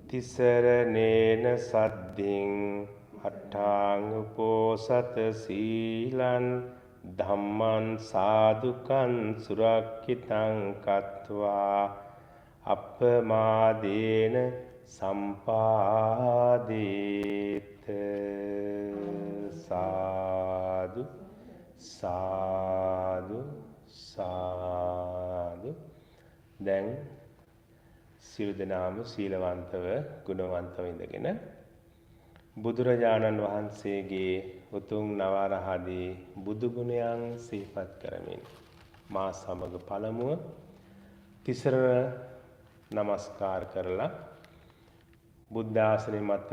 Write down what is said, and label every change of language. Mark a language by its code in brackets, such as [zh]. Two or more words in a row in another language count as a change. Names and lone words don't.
[pi] තිසරණේන සද්ධින් අට්ඨාංග උපෝසත සීලං ධම්මං සාදුකං සුරක්ඛිතං කତ୍වා අප්පමාදේන සම්පාදේත සාදු සාදු සාදු [si] දැන් සියලු දෙනාම සීලවන්තව ගුණවන්තව ඉඳගෙන බුදුරජාණන් වහන්සේගේ උතුම් නවරහදී බුදු ගුණයන් සිහිපත් කරමින් මා සමග පළමුව තිසරණ නමස්කාර කරලා බුද්ධ ආසනය මත